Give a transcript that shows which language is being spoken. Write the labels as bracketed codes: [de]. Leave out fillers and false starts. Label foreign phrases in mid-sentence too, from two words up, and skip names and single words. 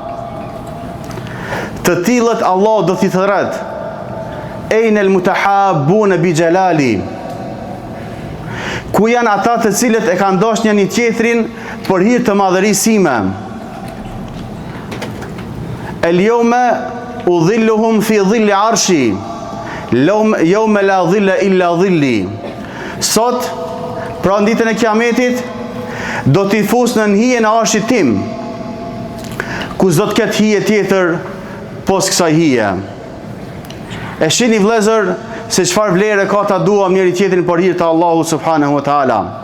[sq] Të tillët Allah do t'i thret: [ar] أين المتحابون بجلالي. [sq] Ku janë ata të cilët e kanë dashur njëri tjetrin për hir të madhërisë sime? [ar] اليوم أظلهم في ظل عرشي. يوم لا ظل إلا ظلي. [sq] Sot, pra në ditën e Kiametit, do t'i fus në hijen e arshit tim, ku s'do të ketë hije tjetër pos kësaj hije. E shihni vëllezër se çfarë vlere ka ta duam njëri tjetrin për hir të Allahut [ar] سبحانه وتعالى.